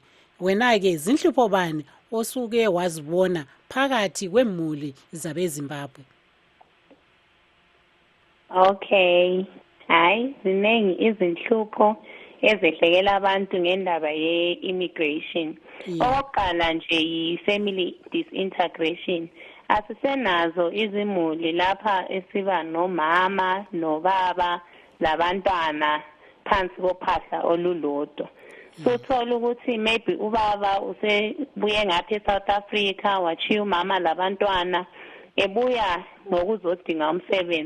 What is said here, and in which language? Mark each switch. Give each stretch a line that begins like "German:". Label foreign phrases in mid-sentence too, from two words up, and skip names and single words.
North Ndebele: Wena ke zinhlupho bani osuke wazibona phakathi kwemuli zabeZimbabwe? Okay. Hayi, ziningi izinhlupho ezehlekela abantu ngendaba ye-immigration. Okokuqala nje yi-
English: family disintegration.
North Ndebele: Asisenazo izimuli lapha esiba nomama, nobaba, labantwana phansi kophahla olulodwa. So thola ukuthi maybe ubaba usebuye ngapha eSouth Africa wachiya umama labantwana ebuya ngokuzodinga umsebenzi.